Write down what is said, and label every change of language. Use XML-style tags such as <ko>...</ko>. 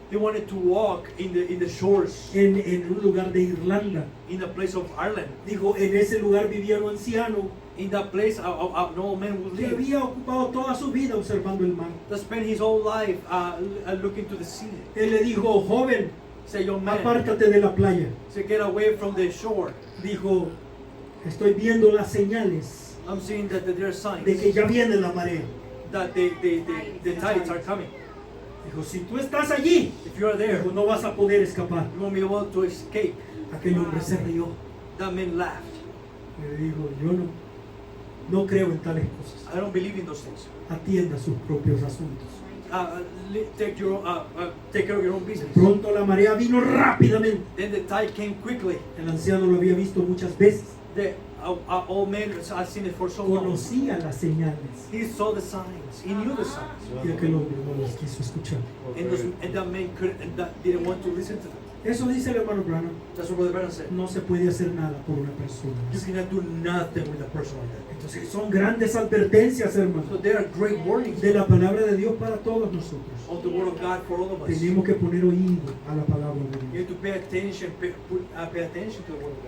<en>He wanted to walk in the shores</en> <es>en un lugar de Irlanda.</es> <en>in the place of Ireland.</en> <es>Dijo, en ese lugar vivía un anciano</es> <en>In that place, an old man would</en> <es>que</es> <en>live.</en> <es>había ocupado toda su vida observando el mar.</es> <en>To spend his whole life looking to the sea.</en> <es>Él le dijo, joven,</es> <en>Say, young man,</en> <es>apártate de la playa.</es> <en>say, get away from the shore.</en> <es>Dijo, estoy viendo las señales</es> <en>I'm seeing that there are signs</en> <es>de que ya viene la marea.</es> <en>that the tides are coming.</en> <es>Dijo, si tú estás allí,</es> <en>If you are there,</en> <es>dijo, no vas a poder escapar.</es> <en>you won't be able to escape.</en> <es>Aquel hombre se rió.</es> <en>That man laughed.</en> <es>Le dijo, yo no creo en tales cosas.</es> <en>I don't believe in those things.</en> <es>Atienda sus propios asuntos.</es> <en>Take care of your own business.</en> <es>Pronto la marea vino rápidamente.</es> <en>Then the tide came quickly.</en> <es>El anciano lo había visto muchas veces.</es> <en>The old man has seen it for so long.</en> <es>Conocía las señales.</es> <en>He saw the signs. He knew the signs.</en> <es>Y aquel hombre no las quiso escuchar.</es> <en>And that man didn't want to listen to them.</en> <es>Eso dice el hermano Branham.</es> <en>That's what Brother Branham said.</en> <es>No se puede hacer nada por una persona.</es> <en>You cannot do nothing with a person like that.</en> <es>Entonces son grandes advertencias, hermano,</es> <en>So there are great warnings</en> <es>de la palabra de Dios para todos nosotros.</es> <en>of the word of God for all of us.</en> <es>Tenemos que poner oído a la palabra de</es> <en>You</en> <es>Dios.</es> <en>have to pay attention, pay attention to the word of God.</en>